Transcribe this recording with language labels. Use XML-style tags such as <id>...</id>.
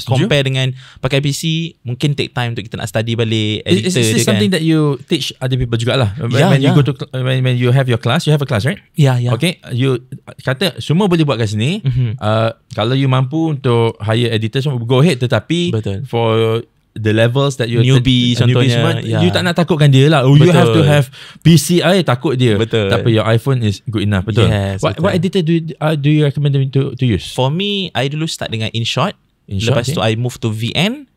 <ms>Compare dengan pakai PC, mungkin</ms> <en>take time</en> <ms>untuk kita nak study balik editor.</ms> <en>Is this something that you teach other people</en> <ms>jugalah?</ms> <en>When you go to when you have your class, you have a class, right? Yeah.</en> <ms>Okay, you kata semua boleh buat kat sini. Kalau you mampu untuk</ms> <en>hire editor, go ahead.</en> <ms>Tetapi</ms> <en>for the levels that you</en> <ms>newbie contohnya, you tak nak takutkan dia lah.</ms> <en>You have to have PC.</en> <ms>Takut dia. Tapi</ms> <en>your iPhone is good enough.</en> <ms>Betul.</ms> <en>Yes, what editor do you recommend them to use? For me, I</en> <ms>dulu</ms> <en>start</en> <ms>dengan</ms> <en>InShot.</en> <ms>Lepas tu</ms> <en>I move to VN.</en>